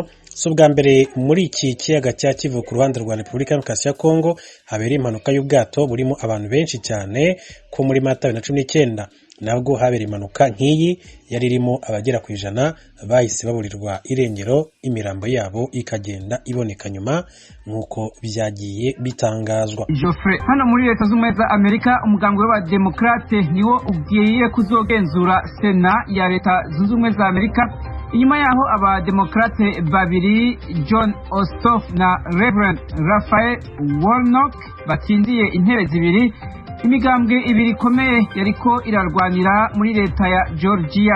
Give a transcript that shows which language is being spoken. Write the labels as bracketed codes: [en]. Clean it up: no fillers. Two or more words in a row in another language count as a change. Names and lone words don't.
[rw] So bwa mbere muri iki kiyaga cya Kivu ku ruhande rwa Repubulika ya Demokarasi ya Kongo habereye impanuka y'ubwato burimo abantu benshi cyane ko muri Mata 2019 nabwo habereye impanuka nk'iyi yari irimo abagera ku 100 bahise baburirwa irengero, imirambo yabo ikagenda iboneka nyuma nk'uko byagiye bitangazwa. [rn] Geoffrey, hano muri Leta Zunze Ubumwe za Amerika umugambwe w'Abademokrate niwo ugiye kuzogenzura Sena ya Leta Zunze Ubumwe za Amerika. Inyuma yaho Abademokrate 2 John Ossoff na Reverend Raphael Warnock batsindiye intebe 2, imigambwe 2 ikomeye yariko irarwanira muri leta ya Georgia.